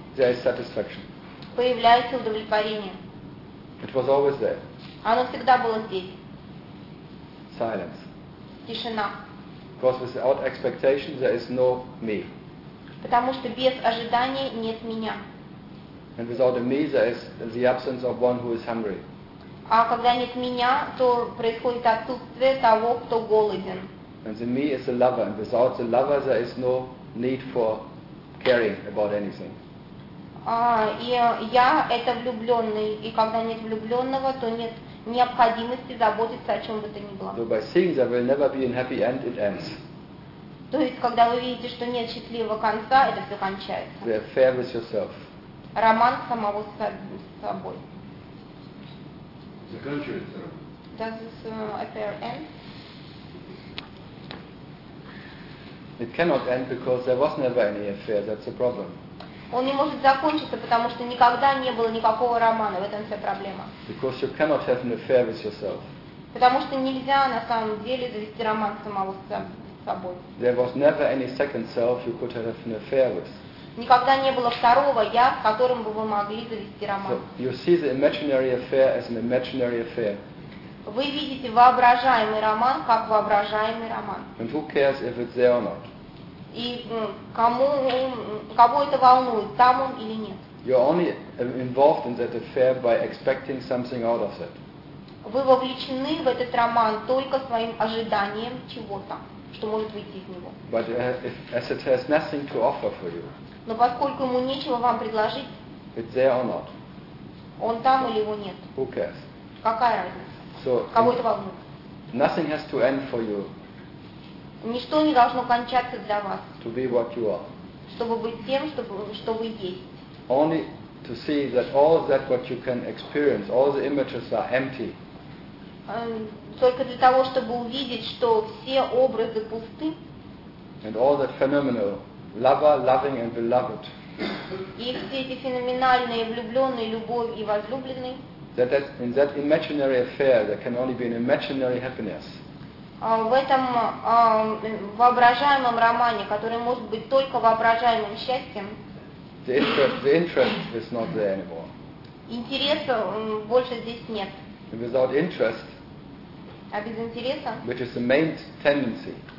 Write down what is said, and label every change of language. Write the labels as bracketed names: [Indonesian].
[English] there is satisfaction. [Russian] Появляется удовлетворение. [English] It was always there. [Russian] Оно всегда было здесь. [English] Silence. [Russian] Тишина. [English] Because without expectation there is no me. [Russian] Потому что без ожидания нет меня. [English] And without a me there is the absence of one who is hungry. [Russian] А когда нет меня, то происходит отсутствие того, кто голоден. [English] And the me is the lover, and without the lover there is no need for caring about anything. [Russian] И я — это влюбленный, и когда нет влюбленного, то нет необходимости заботиться о чем бы то ни было. [English] So by seeing there will never be a happy end, it ends. [Russian] То есть, когда вы видите, что нет счастливого конца, это все кончается. [English] The affair with yourself. [Russian] Роман самого с собой. Заканчивается роман. [English] Does this affair end? It cannot end because there was never any affair, that's the problem. [Russian] Он не может закончиться, потому что никогда не было никакого романа. В этом вся проблема. [English] Because you cannot have an affair with yourself. [Russian] Потому что нельзя на самом деле завести роман самого с собой. [English] There was never any second self you could have an affair with. [Russian] Никогда не было второго я, с которым бы вы могли завести роман. [English] So you see the imaginary affair as an imaginary affair. [Russian] Вы видите воображаемый роман как воображаемый роман. [English] And who cares if it's there or not? [Russian] И кого это волнует, там он или нет? [English] You're only involved in that affair by expecting something out of it. [Russian] Вы вовлечены в этот роман только своим ожиданием чего-то, что может выйти из него. [English] But as it has nothing to offer for you. [Russian] Но поскольку ему нечего вам предложить. [English] It's there or not. [Russian] Он там или его нет? [English] Who cares? [Russian] Какая разница? [English] So [Russian] кого это волнует? [English] Nothing has to end for you. [Russian] Ничто не должно кончаться для вас. [English] To be what you are. [Russian] Чтобы быть тем, что вы есть. [English] Only to see that all that what you can experience, all the images are empty. [Russian] Только для того, чтобы увидеть, что все образы пусты. [English] And all that phenomenal, lover, loving and beloved. [Russian] И все эти феноменальные влюбленные, любовь и возлюбленный. [English] That in that imaginary affair there can only be an imaginary happiness. [Russian] В этом воображаемом романе, который может быть только воображаемым счастьем, [English] The interest is not there anymore. [Russian] Интереса больше здесь нет. [English] Without interest. [Russian] А без интереса? [English] Which is the main tendency.